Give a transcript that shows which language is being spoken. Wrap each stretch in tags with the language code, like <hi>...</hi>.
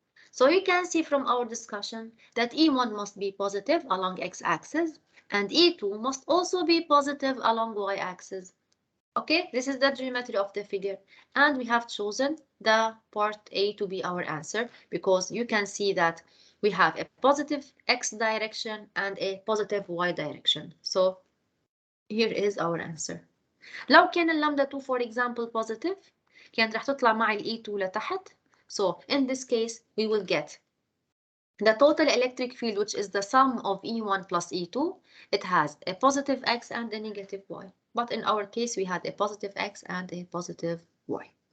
<en>So you can see from our discussion that E1 must be positive along x-axis and E2 must also be positive along y-axis. Okay, this is the geometry of the figure, and we have chosen the part A to be our answer because you can see that we have a positive x direction and a positive y direction. So here is our answer.</en> <ar>لو كان اللامدا 2</ar> <en>for example positive</en> <ar>كانت رح تطلع معي ال E2 لتحت.</ar> <en>So in this case we will get the total electric field, which is the sum of E1 plus E2. It has a positive x and a negative y. But in our case, we had a positive x and a positive y.</en>